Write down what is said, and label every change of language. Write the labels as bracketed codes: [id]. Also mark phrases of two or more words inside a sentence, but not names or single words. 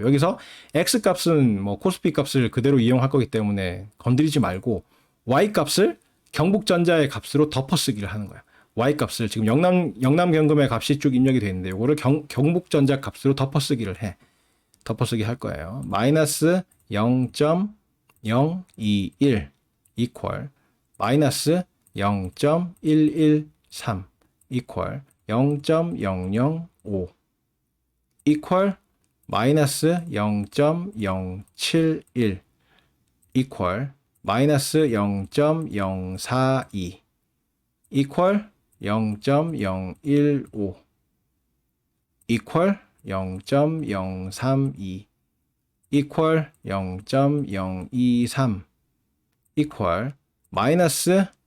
[ko] 여기서 x 값은 뭐 코스피 값을 그대로 이용할 거기 때문에 건드리지 말고 y 값을 경북전자의 값으로 덮어쓰기를 하는 거야. y 값을 지금 영남경금의 값이 쭉 입력이 돼 있는데 이거를 경북전자 값으로 덮어쓰기를 해. 덮어쓰기 할 거예요. 마이너스 0.021 equal 마이너스 0.113 equal 0.005 equal 마이너스 0.071 equal 마이너스 0.042 equal 0.015 equal 0.032 equal 0.023 equal 마이너스